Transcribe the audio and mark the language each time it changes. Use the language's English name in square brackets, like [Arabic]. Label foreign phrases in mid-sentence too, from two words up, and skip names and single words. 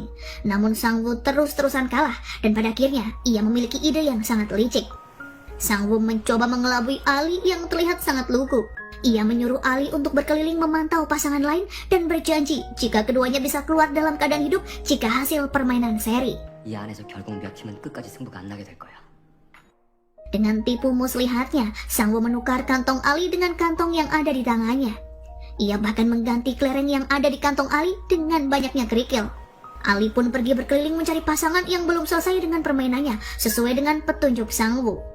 [Indonesian] Namun Sang-woo terus-terusan kalah dan pada akhirnya ia memiliki ide yang sangat licik. Sang-woo mencoba mengelabui Ali yang terlihat sangat lugu. Ia menyuruh Ali untuk berkeliling memantau pasangan lain dan berjanji jika keduanya bisa keluar dalam keadaan hidup jika hasil permainan seri. [Korean] 이 안에서 결국 몇 팀은 끝까지 승부가 안 나게 될 거야. [Indonesian] Dengan tipu muslihatnya, Sang-woo menukar kantong Ali dengan kantong yang ada di tangannya. Ia bahkan mengganti kelereng yang ada di kantong Ali dengan banyaknya kerikil. Ali pun pergi berkeliling mencari pasangan yang belum selesai dengan permainannya sesuai dengan petunjuk Sang-woo.